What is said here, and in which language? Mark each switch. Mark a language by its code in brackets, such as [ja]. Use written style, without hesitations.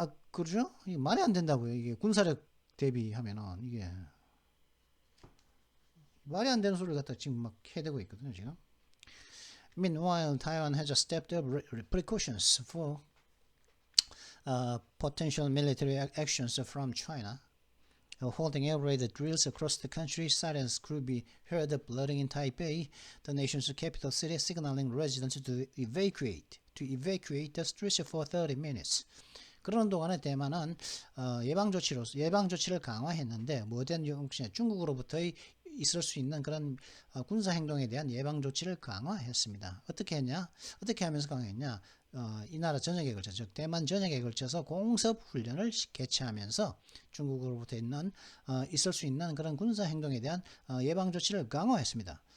[ko] 그러죠? 이게 말이 안 된다고요. 이게 군사력 대비하면은 이게 말이 안 되는 소리를 갖다 지금 막 해대고 있거든요, 지금. [en] Meanwhile, Taiwan has stepped up precautions for potential military actions from China. Holding air raid drills across the country, sirens could be heard blaring in Taipei, the nation's capital city, signaling residents to evacuate the streets for 30 minutes. [ko] 그런 동안에 대만은 예방 조치를 강화했는데 뭐든 중국으로부터 있을 수 있는 그런 군사 행동에 대한 예방 조치를 강화했습니다. 어떻게 하면서 강화했냐? 이 나라 전역에 걸쳐, 즉 대만 전역에 걸쳐서 공습 훈련을 개최하면서 중국으로부터 있을 수 있는 그런 군사 행동에 대한 예방 조치를 강화했습니다.